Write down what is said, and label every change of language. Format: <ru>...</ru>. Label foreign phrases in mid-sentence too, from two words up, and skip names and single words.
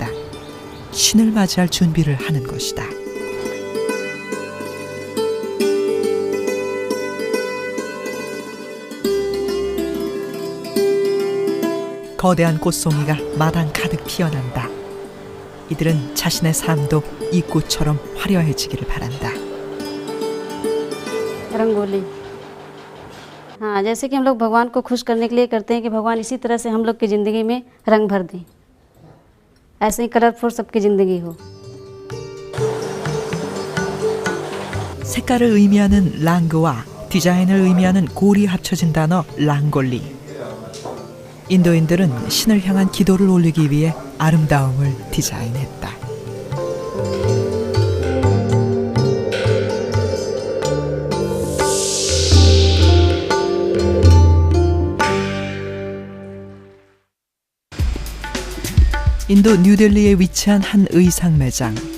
<ko>신을 맞이할 준비를 하는 것이다. 거대한 꽃송이가 마당 가득 피어난다. 이들은 자신의 삶도 이 꽃처럼 화려해지기를 바란다.</ko> <hi>रंगोली हाँ, जैसे कि हम लोग भगवान को खुश करने के लिए करते हैं कि भगवान इसी तरह से हम लोग की ज़िंदगी में रंग भर दें, ऐसे ही कलरफुल सबकी ज़िंदगी हो.</hi> <ko>색깔을 의미하는 랑그와 디자인을 의미하는 골이 합쳐진 단어 랑골리. 인도인들은 신을 향한 기도를 올리기 위해 아름다움을 디자인했다. 인도 뉴델리에 위치한 한 의상 매장.</ko>